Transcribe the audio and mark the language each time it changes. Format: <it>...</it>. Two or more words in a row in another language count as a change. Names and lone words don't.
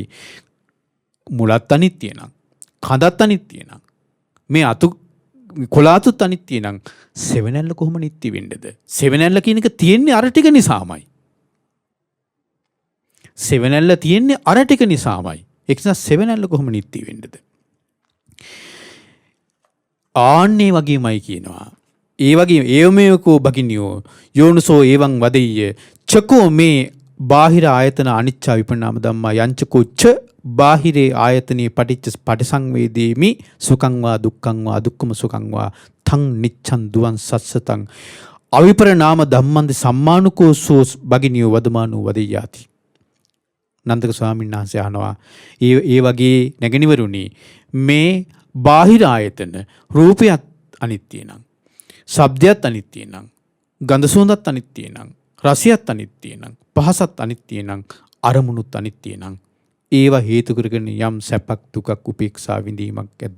<si>මුලත් අනිත්‍ය නම් කඳත් අනිත්‍ය නම් මේ අතු කොලාතුත් අනිත්‍ය නම් සෙවණැල්ල කොහොම නිට්ටය වෙන්නේද? සෙවණැල්ල කියන එක තියෙන්නේ අර ටික නිසාමයි. සෙවණැල්ල තියෙන්නේ අර ටික නිසාමයි. ඒක නිසා සෙවණැල්ල කොහොම නිට්ටය වෙන්නේද? ආන්නේ වගේමයි කියනවා. ඒ වගේ</si> <pi>ඒවමේකෝ බගිනියෝ යෝනසෝ එවං වදෙය්‍ය චකෝ මේ බාහිර ආයතන අනිච්ච විපරිණාම ධම්මා යංචකෝ ච බාහිරේ ආයතනේ පටිච්ච පටිසංවේදීමි සුඛං වා දුක්ඛං වා දුක්ඛම සුඛං වා තං නිච්ඡං දුවන් සස්සතං අවිපරිණාම ධම්මන්ද සම්මානුකෝ සෝ බගිනියෝ වදමානෝ වදෙය්‍යාති.</pi> <si>නන්දක ස්වාමීන් වහන්සේ අහනවා ඒ වගේ නැගණිවරුනි මේ බාහිර ආයතන රූපයත් අනිත්‍ය නම් ශබ්දයත් අනිත්‍ය නම් ගන්ධ සුවඳත් අනිත්‍ය නම් රසයත් අනිත්‍ය නම් පහසත් අනිත්‍ය නම් අරමුණුත් අනිත්‍ය නම් ඒවා හේතු කරගෙන යම් සැපක් දුකක් උපේක්ෂා විඳීමක් ඇද්ද?</si>